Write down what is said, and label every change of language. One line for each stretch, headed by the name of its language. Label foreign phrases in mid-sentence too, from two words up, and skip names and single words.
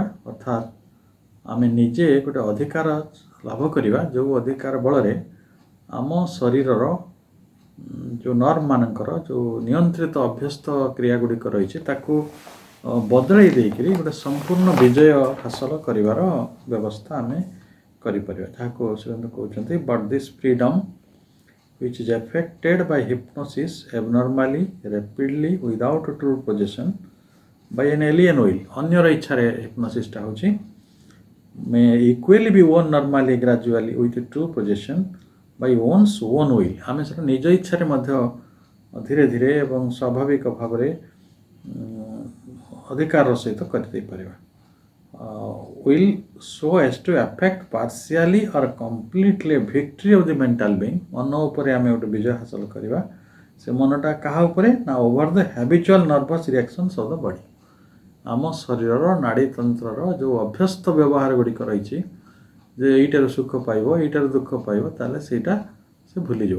Odia: ଅର୍ଥାତ୍ ଆମେ ନିଜେ ଗୋଟେ ଅଧିକାର ଲାଭ କରିବା, ଯେଉଁ ଅଧିକାର ବଳରେ ଆମ ଶରୀରର ଯେଉଁ ନର୍ଭମାନଙ୍କର ଯେଉଁ ନିୟନ୍ତ୍ରିତ ଅଭ୍ୟସ୍ତ କ୍ରିୟା ଗୁଡ଼ିକ ରହିଛି ତାକୁ ବଦଳାଇ ଦେଇକରି ଗୋଟେ ସମ୍ପୂର୍ଣ୍ଣ ବିଜୟ ହାସଲ କରିବାର ବ୍ୟବସ୍ଥା ଆମେ କରିପାରିବା, ଯାହାକୁ ସେମାନେ କହୁଛନ୍ତି ବଟ୍
English: this freedom which is affected by hypnosis abnormally, rapidly, without true possession by an alien will,
Odia: ଅନ୍ୟର ଇଚ୍ଛାରେ ହିପ୍ନୋସିସ୍ଟା ହେଉଛି,
English: may equally be won normally, gradually, with true possession by one's own will,
Odia: ଆମେ ସେଟା ନିଜ ଇଚ୍ଛାରେ ମଧ୍ୟ ଧୀରେ ଧୀରେ ଏବଂ ସ୍ୱାଭାବିକ ଭାବରେ ଅଧିକାରର ସହିତ କରିଦେଇପାରିବା।
English: will so as to affect partially or completely victory of the mental being,
Odia: ମନ ଉପରେ ଆମେ ଗୋଟେ ବିଜୟ ହାସଲ କରିବା। ସେ ମନଟା କାହା ଉପରେ ନା
English: over the habitual nervous reactions of the body,
Odia: ଆମ ଶରୀରର ନାଡ଼ୀତନ୍ତ୍ରର ଯେଉଁ ଅଭ୍ୟସ୍ତ ବ୍ୟବହାର ଗୁଡ଼ିକ ରହିଛି, ଯେ ଏଇଟାରୁ ସୁଖ ପାଇବ, ଏଇଟାରୁ ଦୁଃଖ ପାଇବ, ତାହେଲେ ସେଇଟା ସେ ଭୁଲିଯିବ।